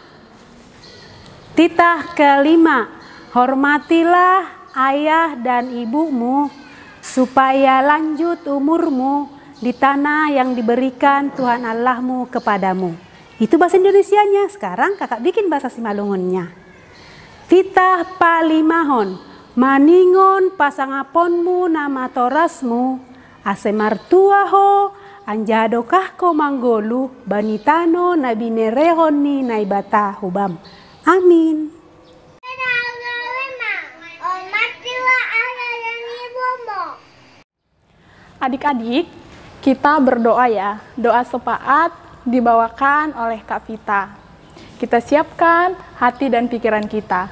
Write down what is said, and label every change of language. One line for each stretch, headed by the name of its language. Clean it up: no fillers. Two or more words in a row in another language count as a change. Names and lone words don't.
Indonesian: Titah kelima, hormatilah ayah dan ibumu supaya lanjut umurmu di tanah yang diberikan Tuhan Allahmu kepadamu. Itu bahasa Indonesianya. Sekarang kakak bikin bahasa Simalungunnya.
Batak Simalungun: Titah palimahon, maningon pasangaponmu nama torasmu, asemartuaho, anjadokah ko manggolu, banitano nabinerehoni naibata hubam.
Indonesian: Amin. Adik-adik, kita berdoa ya. Doa sepaat dibawakan oleh Kak Vita. Kita siapkan hati dan pikiran kita.